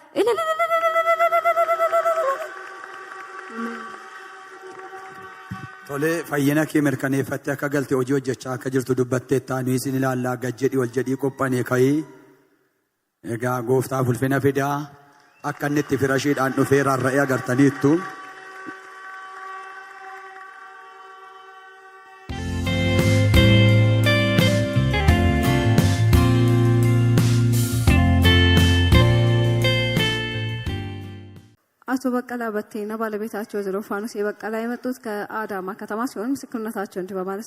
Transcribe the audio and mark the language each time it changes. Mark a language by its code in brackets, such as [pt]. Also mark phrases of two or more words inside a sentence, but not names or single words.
[om] Tolee fayyina kee mirkaneeffattee akka galte hojii hojjechaa akka jirtu dubbattee taanu isin ilaallaa gajjedhi wal jedhii qophanee ka'ii egaa gooftaaf ulfina fidaa akka inni itti firashiidhaan dhufee rarra'ee agartaniittu. [am] አቶ በቀላ በቴና ባለቤታቸው ወይዘሮ ፋኑስ የበቀላ የመጡት ከአዳማ ከተማ ሲሆን ምስክርነታቸው እንዲህ በማለት